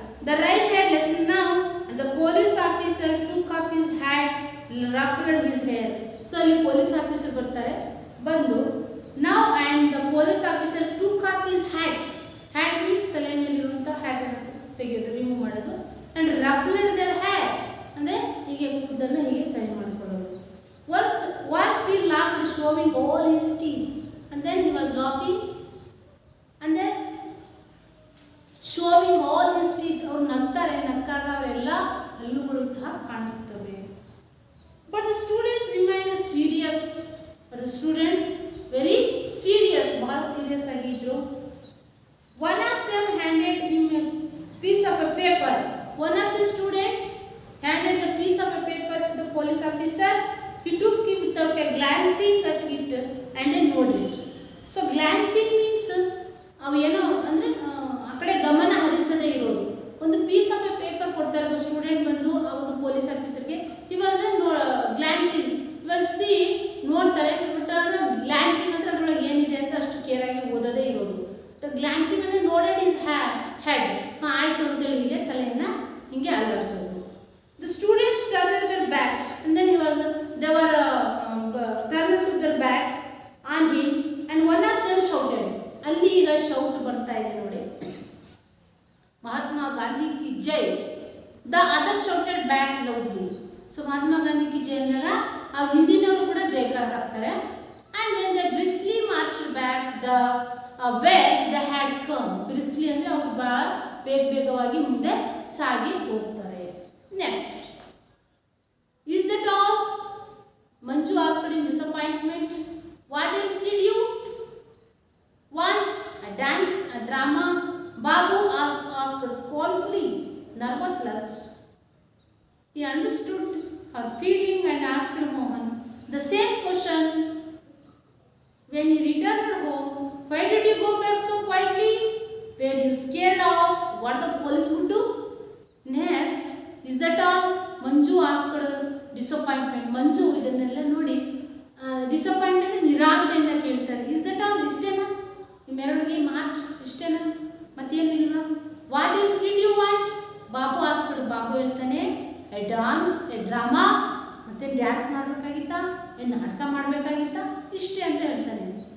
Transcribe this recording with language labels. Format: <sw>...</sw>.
<en>The right had lesson now and the police officer took off his hat ruffed his hair.</en> <kn>So ಅಲ್ಲಿ police officer ಬರ್ತಾರೆ, ಬಂದು</kn> <en>Now and the police officer took off his hat.</en> <kn>Hat means ತಲೆ ಮೇಲಿರುವಂಥ ಹ್ಯಾಟನ್ನು ತೆಗೆಯೋದು, remove ಮಾಡೋದು.</kn> <en>and ruffed their hair</en> <kn>ಅಂದರೆ ಹೀಗೆ ಕೂದನ್ನು ಹೀಗೆ ಸರಿ ಮಾಡಿಕೊಳ್ಳೋದು.</kn> <en>Once he laughed, showing all his teeth, and then he was laughing, and then showing all his teeth.</en> <kn>ಅವರು ನಗ್ತಾರೆ, ನಕ್ಕಾಗ ಅವರೆಲ್ಲ ಹಲ್ಲುಗಳು ಸಹ ಕಾಣಿಸುತ್ತವೆ.</kn> <en>But the students remain serious. But the student very serious,</en> <kn>ಬಹಳ ಸೀರಿಯಸ್ ಆಗಿದ್ರು.</kn> <en>One of them handed him a piece of a paper. One of the students handed the piece of a paper to the police officer. He took it without a glancing at it and then noted it. So glancing means</en> <kn>ಅವು ಏನೋ ಅಂದರೆ ಆ ಕಡೆ ಗಮನ ಹರಿಸದೇ ಇರೋದು. ಒಂದು piece of A paper ಕೊಡ್ತಾರೆ ಒಬ್ಬ ಸ್ಟೂಡೆಂಟ್ ಬಂದು ಆ ಒಂದು police ಆಫೀಸರ್ಗೆ.</kn> <en>he was glancing, he was see</en> <kn>ನೋಡ್ತಾರೆ, ಬಟ್ ಗ್ಲಾನ್ಸಿಂಗ್ ಅಂದರೆ ಅದರೊಳಗೆ ಏನಿದೆ ಅಂತ ಅಷ್ಟು ಕೇರಾಗಿ ಓದೋದೇ ಇರೋದು. ಗ್ಲಾನ್ಸಿಂಗ್ ಅಂದರೆ ನೋಡೆಡ್ ಈಸ್ ಹೆಡ್, ಹಾಂ ಆಯಿತು ಅಂತೇಳಿ ಹೀಗೆ ತಲೆಯನ್ನು ಹೀಗೆ ಅಲ್ಲಾಡಿಸೋದು.</kn> <en>The students turned their backs and then they were turned to their backs on him and one of them shouted.</en> <kn>ಅಲ್ಲಿ ಈಗ ಶೌಟ್ ಬರ್ತಾ ಇದೆ ನೋಡಿ, ಮಹಾತ್ಮ ಗಾಂಧಿ ಕಿ ಜೈ.</kn> <en>The other shouted back loudly.</en> <kn>So Mahatma Gandhi ಕಿ ಜೈ ಅಂದಾಗ ಆ ಹಿಂದಿನವರು ಕೂಡ ಜೈಕಾರ ಹಾಕ್ತಾರೆ.</kn> <en>and then they briskly marched back the way they had come.</en> <kn>briskly ಅಂದರೆ ಅವರು ಭಾಳ ಬೇಗವಾಗಿ ಮುಂದೆ ಸಾಗಿ ಹೋಗ್ತಾರೆ.</kn> <en>Next, is that all? Manju asked in disappointment. What else did you want? A dance, a drama? Babu asked scornfully, nerveless. He understood her feeling and asked Mohan the same question when he returned home. Why did you go back so quietly? Were you scared of what the police would do? Next, is that all? Manju asked disappointment.</en> <kn>ಮಂಜು ಇದನ್ನೆಲ್ಲ ನೋಡಿ disappoint ಅಂದರೆ ನಿರಾಶೆಯಿಂದ ಕೇಳ್ತಾರೆ.</kn> <en>Is that all?</en> <kn>ಇಷ್ಟೇನಾ ನಿಮ್ಮೆರಡಿಗೆ March ಇಷ್ಟೇನಾ, ಮತ್ತೇನು ಇಲ್ವಾ?</kn> <en>What else did you want? Babu asked.</en> <kn>Babu ಹೇಳ್ತಾನೆ A dance, A drama, ಮತ್ತೆ ಡ್ಯಾನ್ಸ್ ಮಾಡಬೇಕಾಗಿತ್ತಾ, ಏನು ನಾಟಕ ಮಾಡಬೇಕಾಗಿತ್ತಾ, ಇಷ್ಟೇ ಅಂತ ಹೇಳ್ತಾನೆ.</kn>